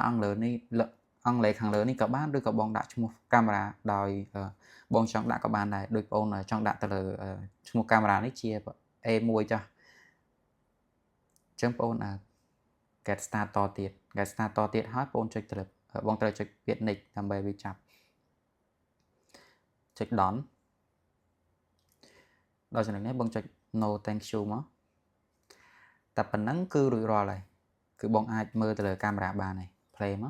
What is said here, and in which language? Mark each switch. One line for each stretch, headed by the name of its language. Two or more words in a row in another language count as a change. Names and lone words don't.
Khmer: អង់គ្លេសនេះអង់គ្លេសខាងលើនេះក៏បានឬក៏បងដាក់ឈ្មោះកាមេរ៉ាដោយបងចង់ដាក់ ក៏បានដែរដូចបងចង់ដាក់ទៅលើឈ្មោះកាមេរ៉ានេះជា A1 ចាស់អញ្ចឹងបង
English: get start
Khmer: តទៀត
English: get start
Khmer: តទៀតហើយបងចុចទៅលើបងត្រូវចុចពាក្យ next ដើម្បីវាចាប់ចុច done ដល់ចំណុចនេះបងចុច
English: no thank you
Khmer: មកតែប៉ុណ្ណឹងគឺរួចរាល់ហើយគឺបងអាចមើលទៅលើកាមេរ៉ាបានហើយ play មក